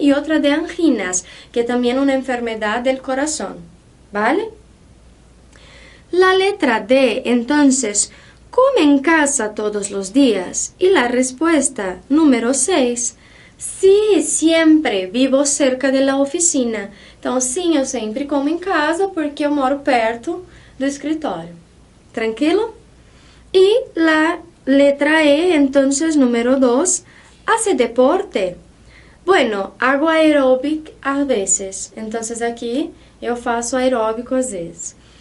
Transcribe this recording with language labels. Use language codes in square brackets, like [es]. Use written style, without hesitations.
[es] Y otra de anginas, que también una enfermedad del corazón, ¿vale? La letra D, entonces, ¿come en casa todos los días? Y la respuesta, número 6, sí, siempre, vivo cerca de la oficina. [pt] Então, sim, eu sempre como em casa porque eu moro perto do escritório. [es] ¿Tranquilo? Y la letra E, entonces, número 2, ¿hace deporte? Bueno, hago aeróbic a veces. Entonces, aquí [pt] eu faço aeróbico às vezes.